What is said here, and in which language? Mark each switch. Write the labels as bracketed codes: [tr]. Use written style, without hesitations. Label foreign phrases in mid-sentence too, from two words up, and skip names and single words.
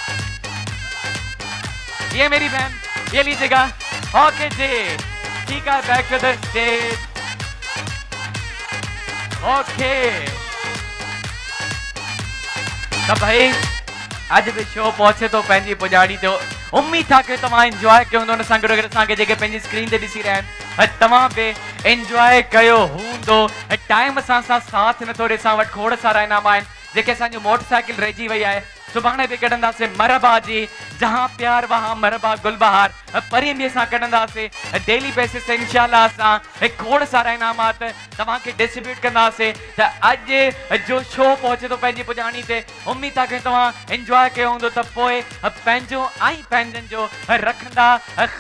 [hi] ये मेरी बहन ये लीजिएगा। ओके जी ठीक है, [en] back to the stage. [sd] ओके तो भाई आज भी शो पहुंचे तो पंहिंजी पुॼाड़ी ते उम्मीद था कि तव्हां एंजॉय कयो हूंदो। असां गॾो गॾु असांखे जेके पंहिंजी स्क्रीन ते ॾिसी रहिया आहिनि तव्हां बि एंजॉय कयो हूंदो। टाइम सां साथ नथो ॾे, असां वटि खोड़ सारा इनाम आहिनि जेके असांजो मोटरसाइकिल रहिजी वई आहे। सुभाणे बि कढंदासीं मरबा जी, [hi] जहां प्यार वहां [sd] मरबा गुलबहार। परीं बि असां कढंदासीं [en] daily basis [sd] ते इंशाल्लाह। असां खोड़ सारा इनामात तव्हांखे डिस्ट्रीब्यूट कंदासीं। त अॼु जो शो पहुचे थो पंहिंजी पुॼाणी ते, उम्मीद आहे कि तव्हां एंजॉय कयो हूंदो। त पोइ पंहिंजो ऐं पंहिंजनि जो रखंदा ख़्याल।